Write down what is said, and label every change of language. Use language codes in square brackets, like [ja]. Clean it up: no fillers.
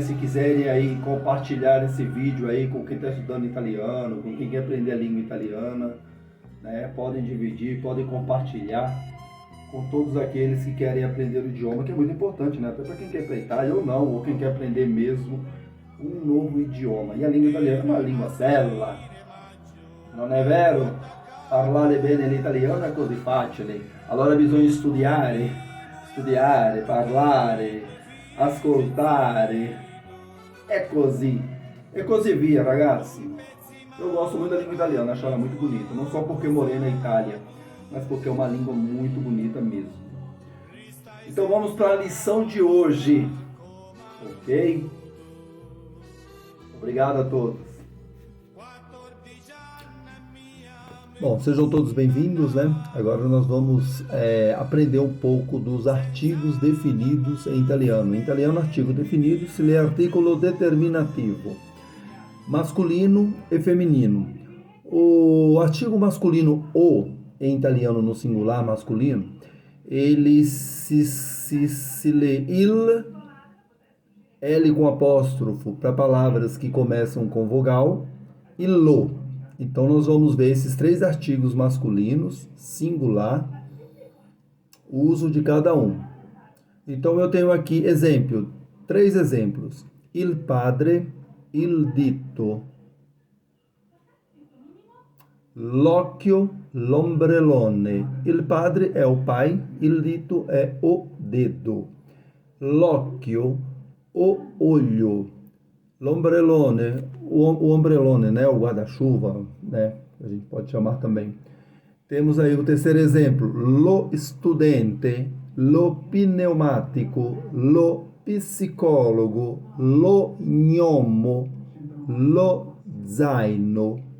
[pt] Se quiserem aí compartilhar esse vídeo aí com quem está estudando italiano, com quem quer aprender a língua italiana, né? Podem dividir, podem compartilhar com todos aqueles que querem aprender o idioma, que é muito importante, né? Até para quem quer ir para a Itália ou não, ou quem quer aprender mesmo um novo idioma. E a língua italiana é uma língua bella, [it] non è vero? Parlare bene l'italiano è così facile. Allora bisogna studiare, parlare, ascoltare. É così via, ragazzi. [pt] Eu gosto muito da língua italiana, acho ela muito bonita. Não só porque morei na Itália, mas porque é uma língua muito bonita mesmo. Então vamos para a lição de hoje, ok? Obrigado a todos. Bom, sejam todos bem-vindos, né? Agora nós vamos aprender um pouco dos artigos definidos em italiano. Em italiano, artigo definido se lê articolo determinativo, masculino e feminino. O artigo masculino o, em italiano no singular masculino, ele se lê il, L com apóstrofo para palavras que começam com vogal, e lo. Então, nós vamos ver esses três artigos masculinos, singular, o uso de cada um. Então, eu tenho aqui três exemplos. [it] Il padre, il dito, l'occhio, l'ombrellone. [pt] Il padre é o pai, il dito é o dedo. L'occhio, o olho. L'ombrellone, o ombrellone, né, o guarda-chuva, né, a gente pode chamar também. Temos aí o terceiro exemplo, lo studente, lo pneumatico, lo psicologo, lo gnomo, lo zaino.